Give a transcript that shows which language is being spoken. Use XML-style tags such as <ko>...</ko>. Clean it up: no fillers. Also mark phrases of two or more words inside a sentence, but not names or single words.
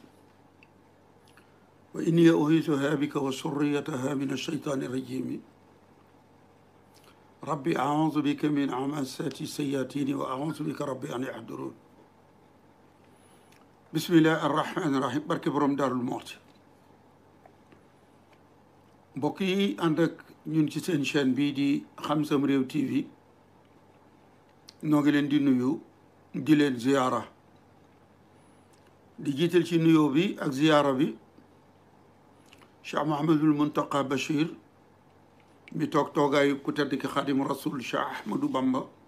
<ar>وإني أعيذها بك وذريتها من الشيطان الرجيم ربي أعوذ بك من همزات الشياطين وأعوذ بك ربي أن يحضرون بسم الله الرحمن الرحيم</ar> <wo>barke borom Daarul Muxti mbokk yi ànd ak ñun ci seen chaîne bii di Xam Sam Réew TV noo ngi leen di nuyu di leen ziyaara di jiital ci nuyoo bi ak ziyaara bi Cheikh Mouhamadul Muntaqa Bachir mi toog toogaayu ku tedd ki Xaadimu Rasul Cheikh Ahmadou Bamba</wo>